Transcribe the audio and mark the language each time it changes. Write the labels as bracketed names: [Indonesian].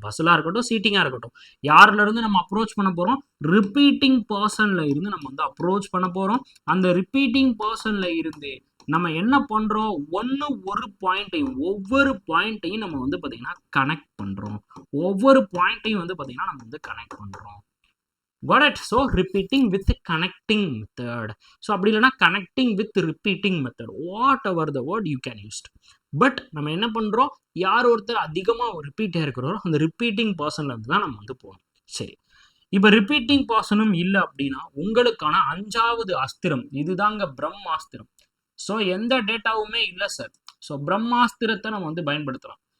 [Tamil] பஸ்ஸில் இருக்கட்டும், சீட்டிங்காக இருக்கட்டும், யாரில் இருந்து நம்ம அப்ரோச் பண்ண போகிறோம், ரிப்பீட்டிங் பர்சனில் இருந்து நம்ம வந்து அப்ரோச் பண்ண போகிறோம். அந்த ரிப்பீட்டிங் பர்சனில் இருந்து நம்ம என்ன பண்ணுறோம், ஒவ்வொரு பாயிண்ட்டையும் நம்ம வந்து பார்த்தீங்கன்னா கனெக்ட் பண்ணுறோம். ஒவ்வொரு பாயிண்ட்டையும் வந்து பார்த்தீங்கன்னா நம்ம வந்து கனெக்ட் பண்ணுறோம். [English] Got it? So repeating with connecting method. So [Tamil] அப்படி இல்லைனா [English] connecting with repeating method, whatever the word you can use. [Tamil] But நம்ம என்ன பண்ணுறோம், யார் ஒருத்தர் அதிகமாக ரிப்பீட்டாக இருக்கிறோம் அந்த ரிப்பீட்டிங் பர்சன்ல இருந்து தான் நம்ம வந்து போகணும். சரி, இப்போ ரிப்பீட்டிங் பர்சனும் இல்லை அப்படின்னா உங்களுக்கான 5வது அஸ்திரம் இதுதாங்க, பிரம்மாஸ்திரம். ஸோ எந்த டேட்டாவுமே இல்லை சார். ஸோ பிரம்மாஸ்திரத்தை நம்ம வந்து பயன்படுத்துகிறோம்.